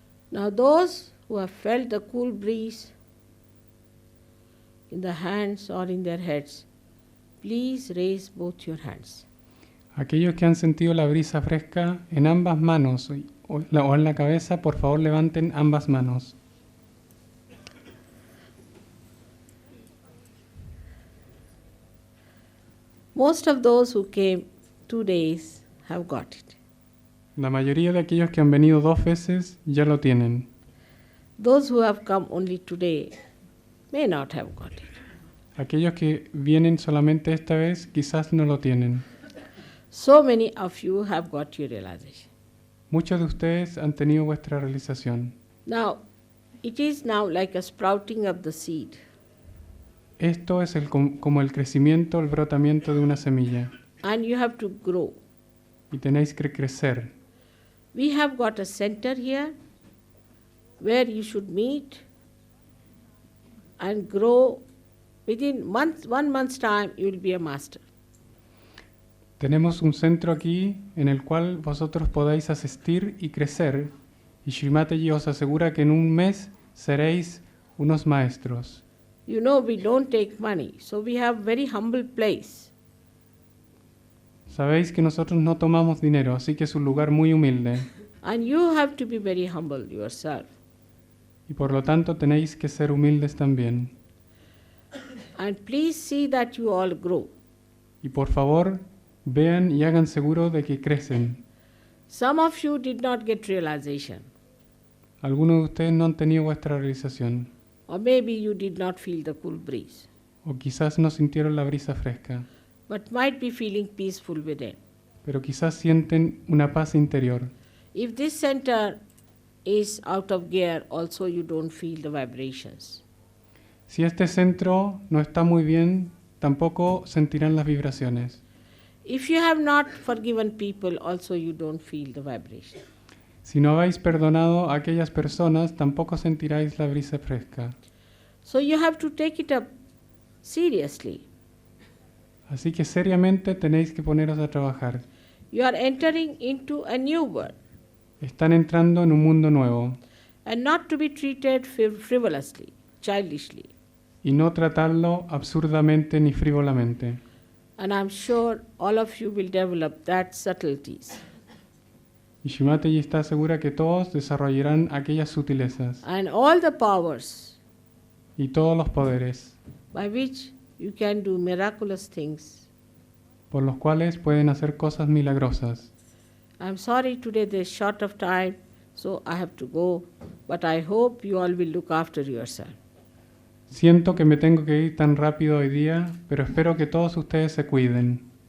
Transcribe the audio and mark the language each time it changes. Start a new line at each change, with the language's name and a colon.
English: Now, those who have felt the cool breeze in the hands or in their heads, please raise both your hands.
Spanish: Aquellos que han sentido la brisa fresca en ambas manos o en la cabeza, por favor levanten ambas manos.
English: Most of those who came 2 days have got it.
Spanish: La mayoría de aquellos que han venido 2 veces ya lo tienen.
English: Those who have come only today may not have got it.
Spanish: Aquellos que vienen solamente esta vez quizás no lo tienen.
English: So many of you have got your realization.
Spanish: Muchos de ustedes han tenido vuestra realización.
English: Now, it is now like a sprouting of the seed.
Spanish: Esto es como el crecimiento, el brotamiento de una semilla.
English: And you have to grow.
Spanish: Y tenéis que crecer.
English: We have got a center here where you should meet and grow. Within 1 month's time, you will be a master.
Spanish: Tenemos un centro aquí en el cual vosotros podáis asistir y crecer. Y Srimataji os asegura que en un mes seréis unos maestros.
English: You know, we don't take money, so we have very humble place.
Spanish: Sabéis que nosotros no tomamos dinero, así que es un lugar muy humilde.
English: And you have to be very humble yourself.
Spanish: Y por lo tanto tenéis que ser humildes también.
English: And please see that you all grow.
Spanish: Y por favor, vean y hagan seguro de que crecen.
English: Some of you did not get realization,
Spanish: Algunos de ustedes no han tenido vuestra realización.
English: or maybe you did not feel the cool breeze,
Spanish: O quizás no sintieron la brisa fresca.
English: but might be feeling peaceful within.
Spanish: Pero quizás sienten una paz interior.
English: If this center is out of gear, also you don't feel the vibrations.
Spanish: Si este centro no está muy bien, tampoco sentirán las vibraciones.
English: If you have not forgiven people, also you don't feel the vibration.
Spanish: Si no habéis perdonado a aquellas personas, tampoco sentiráis la brisa fresca.
English: So you have to take it up seriously.
Spanish: Así que seriamente tenéis que poneros a trabajar.
English: You are entering into a new world,
Spanish: Están entrando en un mundo nuevo
English: and not to be treated frivolously, childishly.
Spanish: y no tratarlo absurdamente ni frívolamente.
English: And I'm sure all of you will develop that subtleties.
Spanish: Y Srimataji está segura que todos desarrollarán aquellas sutilezas
English: And all the powers
Spanish: y todos los poderes
English: by which you can do miraculous things.
Spanish: por los cuales pueden hacer cosas milagrosas.
English: I'm sorry today there's short of time, so I have to go, but I hope you all will look after yourself.
Spanish: Siento que me tengo que ir tan rápido hoy día, pero espero que todos ustedes se cuiden.